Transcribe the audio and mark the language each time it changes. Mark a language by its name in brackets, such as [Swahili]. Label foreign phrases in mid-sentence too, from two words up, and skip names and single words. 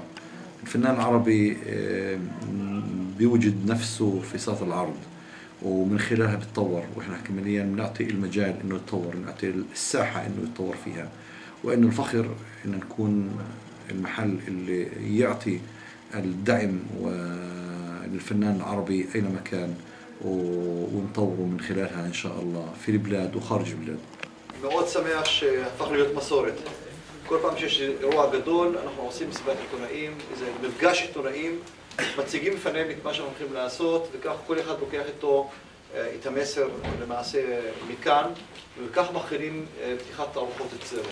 [Arabic] الفنان العربي بيوجد نفسه في ساط العرض ومن خلالها بيتطور، وإحنا عمليا بنعطي المجال إنه يتطور، بنعطي الساحة إنه يتطور فيها، وإنه الفخر إن نكون المحل اللي يعطي الدعم للفنان العربي أينما كان، ونطوره من خلالها إن شاء الله في البلاد وخارج البلاد. [Hebrew] מאוד שמח שהפך להיות מסורת. כל פעם שיש אירוע גדול, אנחנו עושים מסיבת עיתונאים, איזה מפגש עיתונאים, מציגים בפניהם את מה שאנחנו הולכים לעשות, וכך כל אחד לוקח איתו את המסר למעשה מכאן, וכך מכינים פתיחת תערוכות אצלנו.